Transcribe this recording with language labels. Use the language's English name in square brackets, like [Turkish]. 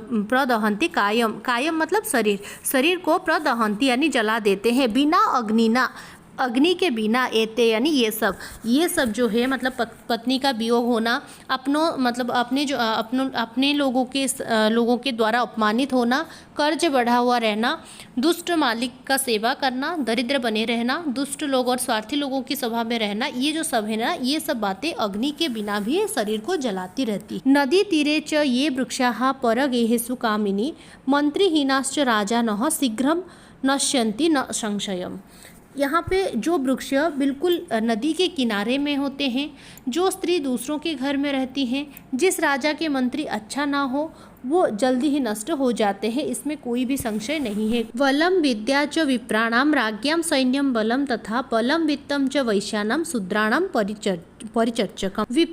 [Sanskrit] प्रदहंती कायम, [Hindi] कायम मतलब शरीर को प्रदहंती यानी जला देते हैं, बिना अग्नि ना, अग्नि के बिना एते यानी ये सब जो है, मतलब पत्नी का वियोग होना, मतलब अपने लोगों के द्वारा अपमानित होना, कर्ज बढ़ा हुआ रहना, दुष्ट मालिक का सेवा करना, दरिद्र बने रहना, दुष्ट लोग और स्वार्थी लोगों की सभा में रहना, ये जो सब है ना, ये सब बातें अग्नि के बिना भी शरीर को जलाती रहती। [Sanskrit] नदी तीरे च ये वृक्षाः परगेहेषु कामिनी मंत्रिहीनाश्च राजानः शीघ्रं नश्यन्ति न संशयम्। [Hindi] यहाँ पे जो वृक्ष बिल्कुल नदी के किनारे में होते हैं, जो स्त्री दूसरों के घर में रहती हैं, जिस राजा के मंत्री अच्छा ना हो, वो जल्दी ही नष्ट हो जाते हैं, इसमें कोई भी संशय नहीं है। [Sanskrit] बलम विद्या च विप्राणाम राज्ञाम सैन्यम बलम तथा बलम वित्तम च वैश्यानाम शूद्राणाम परिचर्चकम।